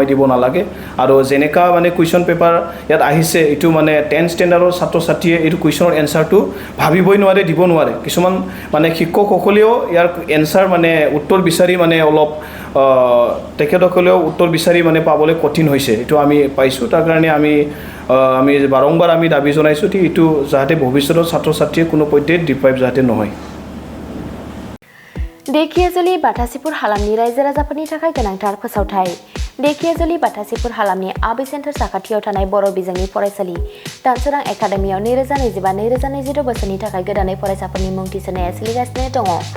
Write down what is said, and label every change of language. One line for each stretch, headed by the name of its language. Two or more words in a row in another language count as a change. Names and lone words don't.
Assamese: দিব নালাগে আৰু যেনেকুৱা মানে
English: question paper
Assamese: ইয়াত আহিছে এইটো মানে 10th ষ্টেণ্ডাৰ্ডৰ ছাত্ৰ ছাত্ৰীয়ে এইটো কুৱেশ্যনৰ এনচাৰটো ভাবিবই নোৱাৰে দিব নোৱাৰে কিছুমান মানে শিক্ষকসকলেও ইয়াৰ এনচাৰ মানে উত্তৰ বিচাৰি মানে অলপ তেখেতসকলেও উত্তৰ বিচাৰি মানে পাবলৈ কঠিন হৈছে এইটো আমি পাইছোঁ তাৰ কাৰণে আমি বাৰম্বাৰ আমি দাবী জনাইছোঁ এইটো যাতে ভৱিষ্যতৰ ছাত্ৰ ছাত্ৰীয়ে কোনো পধ্যে ডিপ্ৰাইভ যাতে নহয়
Bodo: देखियाजुलि बाथासिपुर हालामनि रायजो राजाफोरनि थाखाय गोनांथार फोसावथाय देखियाजुलि बाथासिपुर हालामनि आबि सेन्टार साखाथियाव थानाय बर' बिजोंनि फरायसालि दानसोरां एकाडेमियाव 2025-2026 बोसोरनि थाखाय गोदानै फरायसाफोरनि मुं थिसननाया सोलिगासिनो दङ